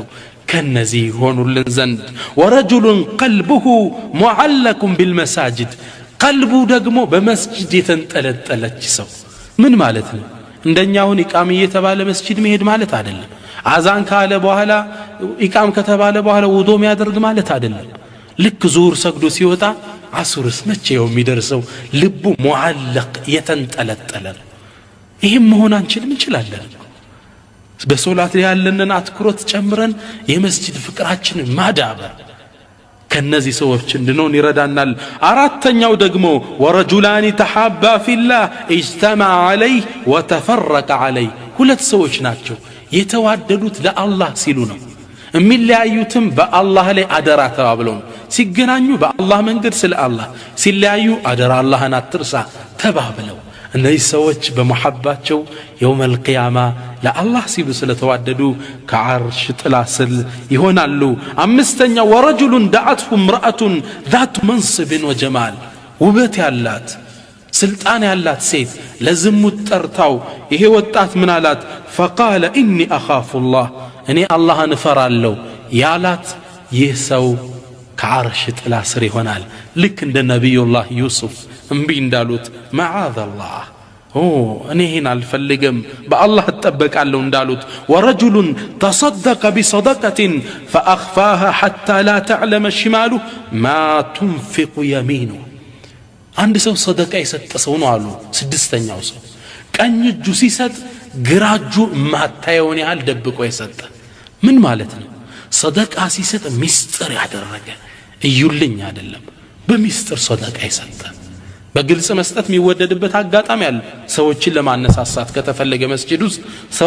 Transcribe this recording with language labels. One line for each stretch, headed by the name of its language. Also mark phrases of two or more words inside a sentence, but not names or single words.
Amharic: ከነዚህ ሆኑልን ዘንድ
Arabic: ورجل قلبه معلق بالمساجد
Amharic: ቀልቡ ደግሞ በመስጂድ የተንጠለጠለች ሰው ምን ማለት ነው እንደኛውን ኢቃም እየተባለ መስጂድ መሄድ ማለት አይደለም አዛን ካለ በኋላ ኢቃም ከተባለ በኋላ ውዶ የሚያደርግ ማለት አይደለም ልክ ዙሁር ሰግዶ ሲወጣ አሱርስ መቼው የሚደርሰው ልቡ ሙዓለቅ የተንጠለጠለ ይሄም መሆን አንችልም እንችላለን በሶላት ላይ ያለንን አትኩሮት ጨምረን የመስጂድ ፍቅራችንን ማዳበር ከነዚህ ሰዎች እንድንሆን ይረዳናል አራተኛው ደግሞ
Arabic: ورجلان تحابا في الله اجتمع عليه وتفرق عليه
Amharic: ሁለት ሰዎች ናቸው የተዋደዱት ለአላህ ሲሉ ነው የሚለያዩትም በአላህ ላይ አደራ ተባብለው ሲገናኙ በአላህ መንገድ ስለ አላህ ሲለያዩ አደራ አላህን አትርሳ ተባብለው እነዚህ ሰዎች በመሐባቸው
Arabic: يوم القيامة
Amharic: ለአላህ ሲሉ ስለተዋደዱ ከዓርሽ ጥላ ስር ይሆናሉ አምስተኛ ወረጁሉን
Arabic: دعته امرأة ذات منصب وجمال
Amharic: ውበት ያላት ስልጣን ያላት ሴት ለዝሙት ጠርታው ይሄ ወጣት ምን አላት
Arabic: فقال إني أخاف الله
Amharic: እኔ አላህን እፈራለሁ ያላት ይህ ሰው ከዓርሽ ጥላ ስር ይሆናል ልክ እንደ ነብዩላህ ዩሱፍ እምቢ እንዳሉት ማዓዘላህ እኔ ይሄን አልፈልግም በአላህ ተጠበቃለሁ እንዳሉት ወረጁሉን
Arabic: تصدق بصدقة فأخفاها حتى لا تعلم شماله ما تنفق يمينه
Amharic: አንድ ሰው ሰደቃ የሰጠ ሰው ነው አሉ ስድስተኛው ሰው ቀኝ እጁ ሲሰጥ ግራ እጁ ማታየውን ያህል ደብቆ የሰጠ ምን ማለት ነው ሰደቃ ሲሰጥ ሚስጥር ያደረገ እዩልኝ አይደለም በሚስጥር ሰደቃ የሰጠ በግልጽ መስጠት የሚወደድበት አጋጣሚ አለ ሰዎችን ለማነሳሳት ከተፈለገ መስጂድ ውስጥ ሰው